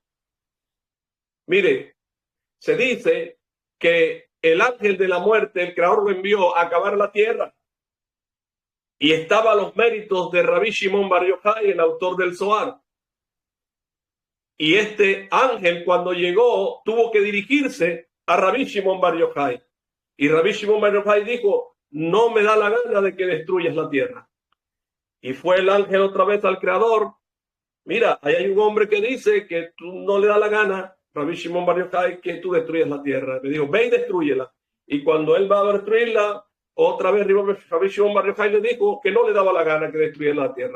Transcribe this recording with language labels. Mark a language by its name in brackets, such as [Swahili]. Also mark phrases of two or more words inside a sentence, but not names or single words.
[Spanish] Mire, se dice que el ángel de la muerte, el creador, lo envió a acabar la tierra. Y estaba a los méritos de Rabbi Shimon Bar Yochai, el autor del Zohar. Y este ángel, cuando llegó, tuvo que dirigirse a Rabbi Shimon Bar Yochai. Y Rabbi Shimon Bar Yochai dijo: no me da la gana de que destruyas la tierra. Y fue el ángel otra vez al creador: mira, ahí hay un hombre que dice que tú no le da la gana, Rabbi Shimon Bar Yochai, que tú destruyas la tierra. Le dijo: ve y destrúyela. Y cuando él va a destruirla, otra vez Rabbi Shimon Bar Yochai le dijo que no le daba la gana que destruyera la tierra.